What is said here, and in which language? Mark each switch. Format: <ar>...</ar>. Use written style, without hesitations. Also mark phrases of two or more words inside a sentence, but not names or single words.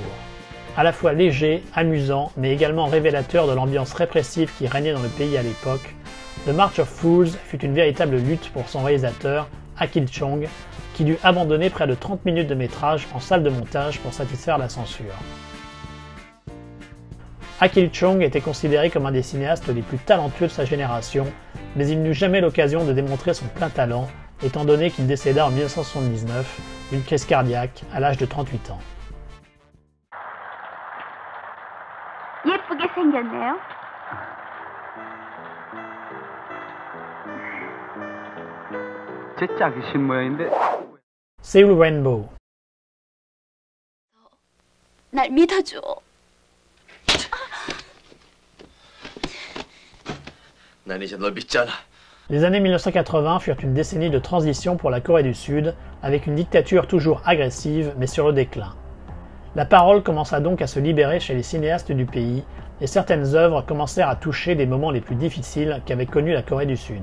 <fr>À la fois léger, amusant, mais également révélateur de l'ambiance répressive qui régnait dans le pays à l'époque, The March of Fools fut une véritable lutte pour son réalisateur, Ha Kil-chong, qui dut abandonner près de 30 minutes de métrage en salle de montage pour satisfaire la censure. Ha Kil-chong était considéré comme un des cinéastes les plus talentueux de sa génération, mais il n'eut jamais l'occasion de démontrer son plein talent, étant donné qu'il décéda en 1979 d'une crise cardiaque à l'âge de 38 ans.</fr> <ko>예쁘게 생겼네요. 제 작으신 모양인데. Seoul Rainbow. 날 믿어줘. 난 이제 널 믿지 않아.</ko> <fr>Les années 1980 furent une décennie de transition pour la Corée du Sud, avec une dictature toujours agressive mais sur le déclin. La parole commença donc à se libérer chez les cinéastes du pays, et certaines œuvres commencèrent à toucher des moments les plus difficiles qu'avait connus la Corée du Sud.</fr>